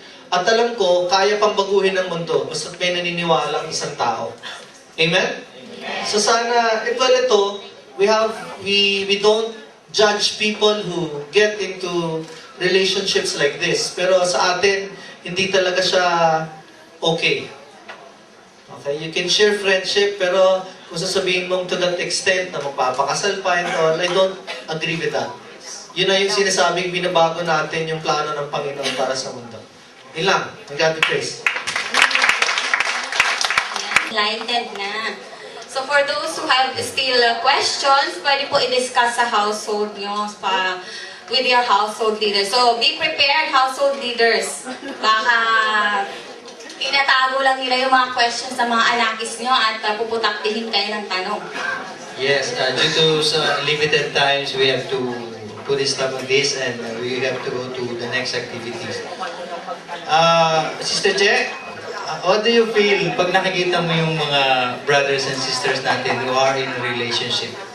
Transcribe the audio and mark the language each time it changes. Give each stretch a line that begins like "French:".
Filipino: At alam ko, kaya pang baguhin ng mundo basta't may naniniwala ang isang tao.
English: Amen?
Filipino: So sana, ito,
English: we don't judge people who get into relationships like this.
Filipino: Pero sa atin, hindi talaga siya okay.
English: Okay? You can share friendship,
Filipino: pero kung sasabihin mong
English: to that extent
Filipino: na magpapakasal pa
English: and all, I don't agree with that.
Filipino: Yun na yung sinasabing binabago natin yung plano ng Panginoon para sa mundo. Yun lang.
English: And God be praised.
Filipino: Enlightened na.
English: So for those who have still questions,
Filipino: pwede po i-discuss sa household nyo
English: with your household leaders. So be prepared, household leaders.
Filipino: Baka tinatago lang nila yung mga questions ng mga anakis nyo at puputaktihin kayo ng tanong.
English: Yes, due to limited times, we have to put a stop on this and we have to go to the next activities. Sister Che, what do you feel
Filipino: pag nakikita mo yung
English: mga brothers and sisters natin who are in a relationship?